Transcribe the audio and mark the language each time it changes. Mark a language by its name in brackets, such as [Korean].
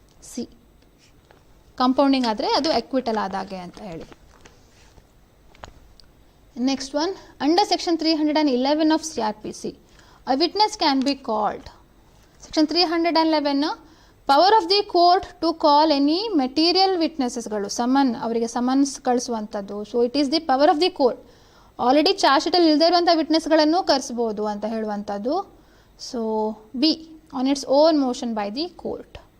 [Kannada] C compounding ಆದರೆ ಅದು ಎಕ್ವಿಟಲ್ ಆದಾಗೆ ಅಂತ ಹೇಳಿ. [English] Next one, under section 311 of CRPC a witness can be called. Section 311 power of the court to call any material ವಿಟ್ನೆಸಸ್ಗಳು, [Kannada] ಅವರಿಗೆ summons ಕಳಿಸುವಂಥದ್ದು. [English] So it is the power of the court. [Kannada] Already charge ಶೀಟಲ್ಲಿ ಇಲ್ಲದೇ ಇರುವಂಥ ವಿಟ್ನೆಸ್ಗಳನ್ನು ಕರೆಸ್ಬೋದು ಅಂತ ಹೇಳುವಂಥದ್ದು. [English] So B, on its own motion by the court.